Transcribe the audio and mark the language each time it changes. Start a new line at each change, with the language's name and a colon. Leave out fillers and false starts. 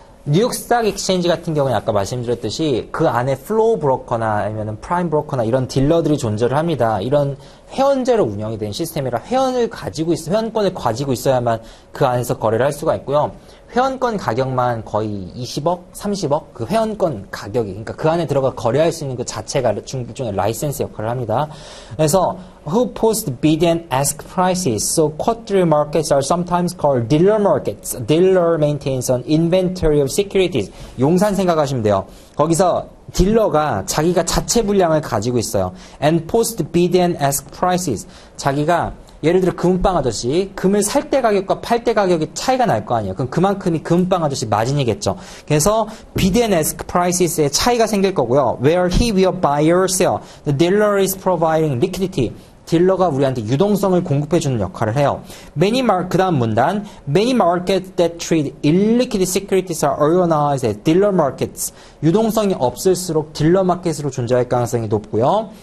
Korean: 뉴욕 스탁 익스체인지 같은 경우는 아까 말씀드렸듯이 그 안에 플로우 브로커나 아니면 프라임 브로커나 이런 딜러들이 존재를 합니다. 이런 회원제로 운영이 된 시스템이라 회원권을 가지고 있어야만 그 안에서 거래를 할 수가 있고요. 회원권 가격만 거의 20억, 30억 그 회원권 가격이 그러니까 그 안에 들어가 거래할 수 있는 그 자체가 일종의 라이센스 역할을 합니다. 그래서
English: who post bid and ask prices. So quaternary markets are sometimes called dealer markets. Dealer maintains an inventory of securities.
Korean: 용산 생각하시면 돼요. 거기서 딜러가 자기가 자체 분량을 가지고 있어요.
English: And post bid and ask prices.
Korean: 자기가 예를 들어 금은방 아저씨, 금을 살 때 가격과 팔 때 가격이 차이가 날 거 아니에요. 그럼 그만큼이 금은방 아저씨 마진이겠죠. 그래서 bid and ask prices의 차이가 생길 거고요.
English: Where he will buy or sell, the dealer is providing liquidity.
Korean: 딜러가 우리한테 유동성을 공급해주는 역할을 해요. 그 다음 문단.
English: Many markets that trade illiquid securities are organized as dealer markets.
Korean: 유동성이 없을수록 딜러 마켓으로 존재할 가능성이 높고요.